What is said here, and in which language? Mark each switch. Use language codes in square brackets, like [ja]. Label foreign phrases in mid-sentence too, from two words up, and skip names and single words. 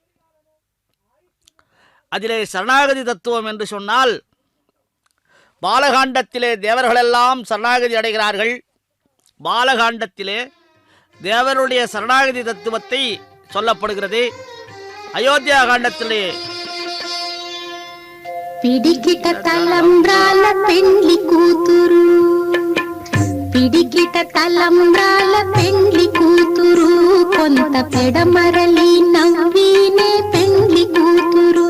[ta] அதிலே சரணாகதி தத்துவம் என்று சொன்னால் பாலகாண்டத்திலே தேவர்களெல்லாம் சரணாகதி அடைகிறார்கள். பாலகாண்டத்திலே தேவருடைய சரணாகதி தத்துவத்தை சொல்லப்படுகிறது. அயோத்தியா காண்டத்திலே [te] పిడికిట తలంబ్రాల పెండ్లి కూతురు, పిడికిట తలంబ్రాల పెండ్లి కూతురు, కొంత పెడమరలి నవ్వినే పెండ్లి కూతురు.